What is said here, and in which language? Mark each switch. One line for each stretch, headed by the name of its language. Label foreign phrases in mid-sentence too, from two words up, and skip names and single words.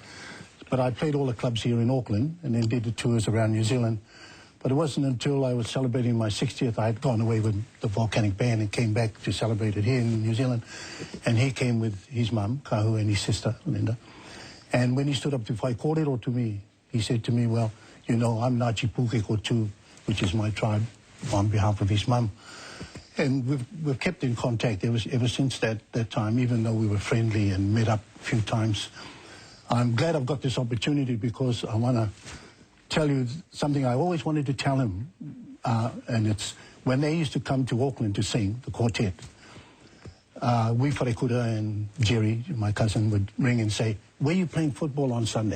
English: But I played all the clubs here in Auckland and then did the tours around New Zealand. But it wasn't until I was celebrating my 60th, I had gone away with the Volcanic Band and came back to celebrate it here in New Zealand. And he came with his mum, Kahu, and his sister, Linda. And when he stood up to
Māori: whai kōrero
English: to me, he said to me, well, you know, I'm Ngāti Pūkeko too, which is my tribe, on behalf of his mum. And we've kept in contact ever since that time, even though we were friendly and met up a few times. I'm glad I've got this opportunity because I want to tell you something I always wanted to tell him, and it's when they used to come to Auckland to sing, the quartet, we Wharekura and Jerry, my cousin, would ring and say, where are you playing football on Sunday?